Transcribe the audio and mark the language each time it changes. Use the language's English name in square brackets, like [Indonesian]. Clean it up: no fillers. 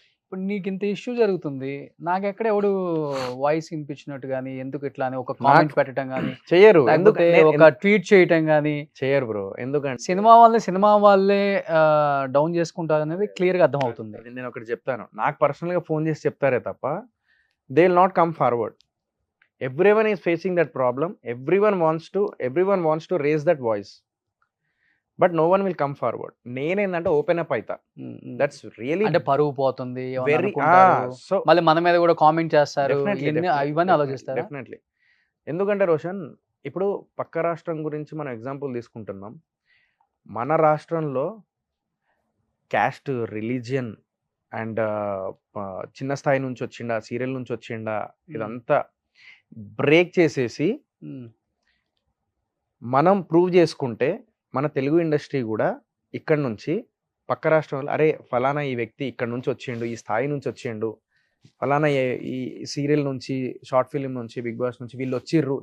[Telugu] ఇప్పుడు నీకు ఇంత ఇష్యూ జరుగుతుంది, నాకు ఎక్కడ ఎవడు వాయిస్ వినిపించినట్టు కానీ, ఎందుకు ఇట్లా అని ఒక కామెంట్ పెట్టడం కానీ చేయరు, ఒక ట్వీట్ చేయటం కానీ చేయరు బ్రో. ఎందుకంటే సినిమా వాళ్ళే డౌన్ చేసుకుంటారు అనేది క్లియర్గా అర్థం అవుతుంది. నేను ఒకటి చెప్తాను, నాకు పర్సనల్గా ఫోన్ చేసి చెప్తారే తప్ప [English] They will not come forward. Everyone is facing that problem. Everyone wants to raise that voice, but no one will come forward. [Telugu] నేనేందంటే ఓపెన్ అప్ అయితా. దట్స్ రియల్లీ అంటే పరువు పోతుంది, సో మళ్ళీ మన మీద కూడా కామెంట్ చేస్తారు, ఇవన్నీ ఆలోచిస్తారు. డెఫినెట్లీ. ఎందుకంటే రోషన్, ఇప్పుడు పక్క రాష్ట్రం గురించి మనం ఎగ్జాంపుల్ తీసుకుంటున్నాం. మన రాష్ట్రంలో క్యాస్ట్, రిలీజియన్ అండ్ చిన్న స్థాయి నుంచి వచ్చిండా, సీరియల్ నుంచి వచ్చిండా, ఇదంతా బ్రేక్ చేసేసి మనం ప్రూవ్ చేసుకుంటే మన తెలుగు ఇండస్ట్రీ కూడా ఇక్కడ నుంచి పక్క రాష్ట్రంలో అరే ఫలానా ఈ వ్యక్తి ఇక్కడ నుంచి వచ్చిండు, ఈ స్థాయి నుంచి వచ్చిండు, ఫలానా ఈ సీరియల్ నుంచి, షార్ట్ ఫిలిం నుంచి, బిగ్ బాస్ నుంచి వీళ్ళు వచ్చిర్రు.